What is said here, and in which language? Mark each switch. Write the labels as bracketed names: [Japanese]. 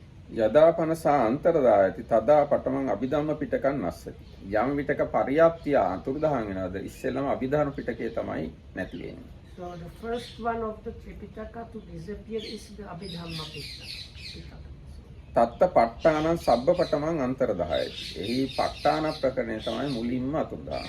[Pali] යදා පනසා අන්තරදායති තදා පටමං අභිධම්ම පිටකන් නස්සති. [Sinhala] යම් විටක පරියත්තිය අතුරුදහන් වෙනවද ඉස්සෙල්ලම අභිධර්ම පිටකේ තමයි නැති වෙන්නේ. [English] So the first one of the Tripitaka to disappear is the Abhidhamma Pitaka. [Pali] තත්ත පට්ඨානං සබ්බ පටමං අන්තරදායති. [Sinhala] එහි පට්ඨාන ප්‍රකරණය තමයි මුලින්ම අතුරුදහන්.